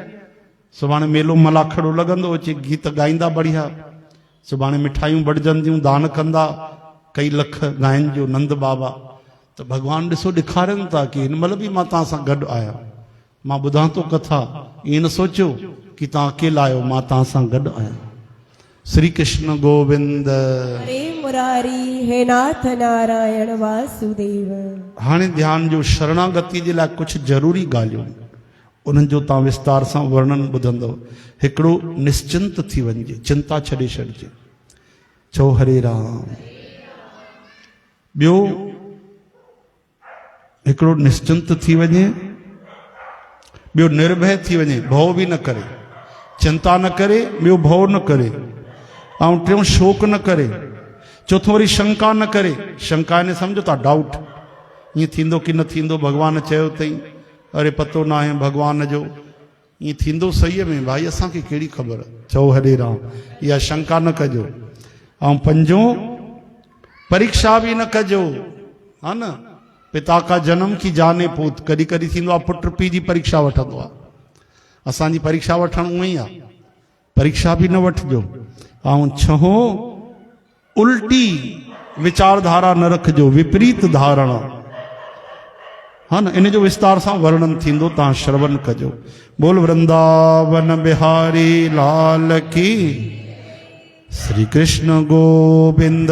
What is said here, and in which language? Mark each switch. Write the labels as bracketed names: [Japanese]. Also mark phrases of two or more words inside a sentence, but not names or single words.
[Sindhi] सुभाणे मेलो मलाखड़ो लॻंदो, अचे गीत ॻाईंदा बढ़िया। सुभाणे मिठाइयूं बढजंदियूं, दान कंदा, कई लख गायनि जो नंद बाबा। त भगवान ॾिसो ॾेखारनि था कि हिन महिल बि मां तव्हां सां गॾु आहियां। मां ॿुधां थो कथा, ईअं न सोचियो कि तव्हां अकेला आहियो, मां तव्हां सां गॾु आहियां। श्री कृष्ण गोविंद। हरे मुरारी, हे नाथ नारायण वासुदेव। हाणे ध्यान जो, शरणागति जे लाइ कुझु ज़रूरी ॻाल्हियूं, उन्हनि जो तव्हां विस्तार सां वर्णन ॿुधंदव। हिकिड़ो, निश्चिंत थी वञिजे, चिंता छॾे छॾिजे। चओ हरे राम। ॿियो, हिकिड़ो निश्चिंत थी वञे, ॿियो निर्भय थी वञे, भउ बि न करे, चिंता न करे, ॿियो भउ न करे, ऐं टियों शोक न करे। चौथों वरी शंका न करे, शंका ने सम्झो था डाउट, ये थींदो कि न थींदो, भगवान चयो तई, अरे पतो ना आहे भगवान जो, ये थींदो सही में भाई, असांखे कहिड़ी ख़बर, चओ हरे राम, इहा शंका न कजो। ऐं पंजो, परीक्षा भी न कजो, हा न, [Hindi] पिता का जन्म की जाने पूत, [Sindhi] कॾहिं कॾहिं थींदो आहे पुट पीउ जी परीक्षा वठंदो आहे, असांजी परीक्षा वठण उअं ई आहे, परीक्षा भी न वठिजो। ऐं छहो, उल्टी विचारधारा न रखजो, विपरीत धारणा, हा न, इन जो विस्तार सां वर्णन थींदो, तव्हां श्रवण कजो। [Hindi] बोल वृंदावन बिहारी लाल की, श्री कृष्ण गोविंद।